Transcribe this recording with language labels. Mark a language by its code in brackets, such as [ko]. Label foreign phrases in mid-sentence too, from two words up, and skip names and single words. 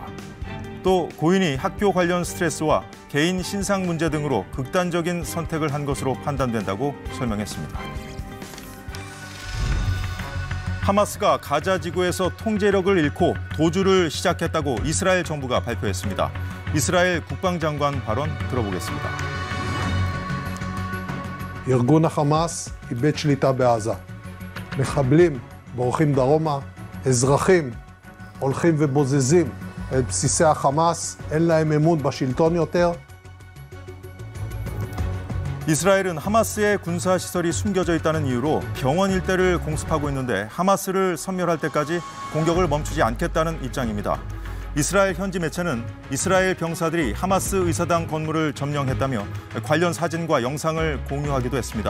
[ko] 또 고인이 학교 관련 스트레스와 개인 신상 문제 등으로 극단적인 선택을 한 것으로 판단된다고 설명했습니다. 하마스가 가자 지구에서 통제력을 잃고 도주를 시작했다고 이스라엘 정부가 발표했습니다. 이스라엘 국방장관 발언 들어보겠습니다. [he] ארגון החמאס איבד שליטה בעזה. מחבלים בורחים דרומה, אזרחים הולכים ובוזזים את בסיסי החמאס, אין להם אמון בשלטון יותר. [ko] 이스라엘은 하마스의 군사시설이 숨겨져 있다는 이유로 병원 일대를 공습하고 있는데 하마스를 섬멸할 때까지 공격을 멈추지 않겠다는 입장입니다. 이스라엘 현지 매체는 이스라엘 병사들이 하마스 의사당 건물을 점령했다며 관련 사진과 영상을 공유하기도 했습니다.